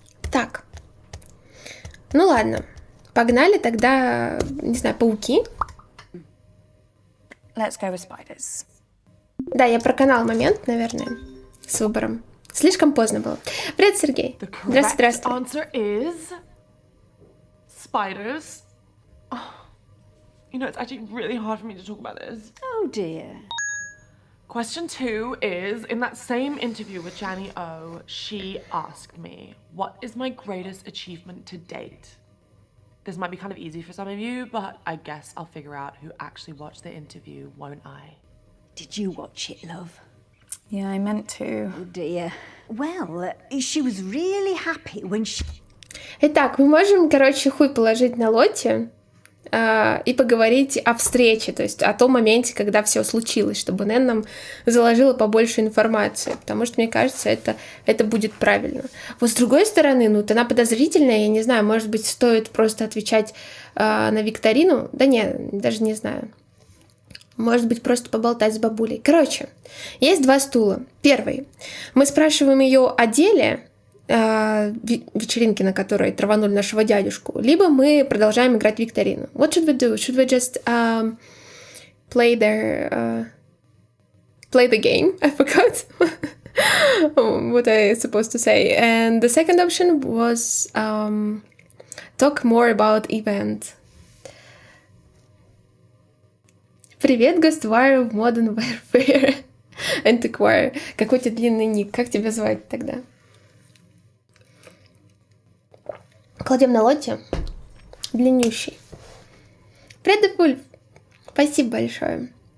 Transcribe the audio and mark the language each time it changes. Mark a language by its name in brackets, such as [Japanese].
[Russian] Так. Ну ладно. Погнали тогда, не знаю, пауки. [English] Let's go with spiders. [Russian] Да, я проканал момент, наверное, с выбором. Слишком поздно было. Привет, Сергей. [English] The correct [Russian] Здравствуй, здравствуй. [English] answer is spiders. Oh, you know, it's actually really hard for me to talk about this. Oh dear. Question 2 is, in that same interview with Janny O, she asked me, what is my greatest achievement to date? This might be kind of easy for some of you, but I guess I'll figure out who actually watched the interview, won't I? Did you watch it, love? Yeah, I meant to. Oh dear. Well, she was really happy when she... [Russian] Итак, мы можем, короче, хуй положить на Лотти и поговорить о встрече, то есть о том моменте, когда все случилось, чтобы Нэн нам заложила побольше информации, потому что, мне кажется, это будет правильно. Вот с другой стороны, ну, она подозрительная, я не знаю, может быть, стоит просто отвечать на викторину? Да не, даже не знаю. Может быть, просто поболтать с бабулей. Короче, есть 2 стула. Первый. Мы спрашиваем ее о деле, вечеринке, на которой траванули нашего дядюшку, либо мы продолжаем играть в викторину. [English] What should we do? Should we just play the game? I forgot what I supposed to say. And the second option was talk more about event. [Russian] Привет, Ghostwire в Modern Warfare Antiquire. Какой у тебя длинный ник? Как тебя звать тогда? Кладем на Лотти. Длиннющий. Привет, Вульф. Спасибо большое.